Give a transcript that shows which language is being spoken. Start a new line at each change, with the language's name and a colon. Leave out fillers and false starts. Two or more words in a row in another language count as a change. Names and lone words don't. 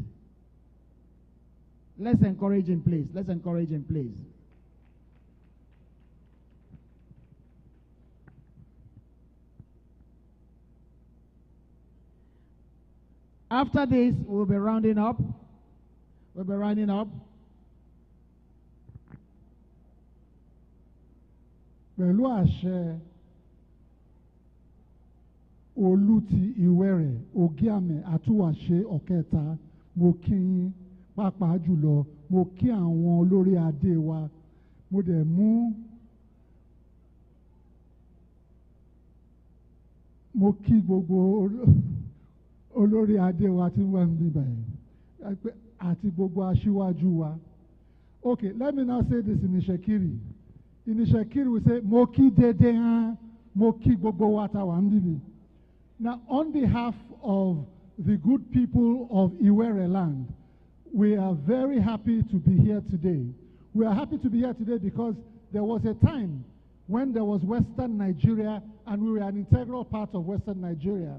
English: Let's encourage him, please. Let's encourage him, please. After this, we'll be rounding up. We'll be rounding up.
Yoruba: Pẹ̀lú àṣẹ Olùtí Ìwẹ̀rẹ̀ Ògíàmẹ̀ Àtúwàṣe Ọ̀kẹta, mo kí yín pàápàá jùlọ, mo kí àwọn olórí adé wa, mo dẹ̀ mú mo kí gbogbo olórí adé wa tí wọ́n ń bí báyìí àti gbogbo aṣíwájú wa.
English: Okay, let me now say this in Ishekiri. In Ishekiri we say,
Isekiri: mo kí dédé hàn, mo kí gbogbo wa tá wà ń bí.
English: Now, on behalf of the good people of Iwere land, we are very happy to be here today. We are happy to be here today because there was a time when there was Western Nigeria and we were an integral part of Western Nigeria.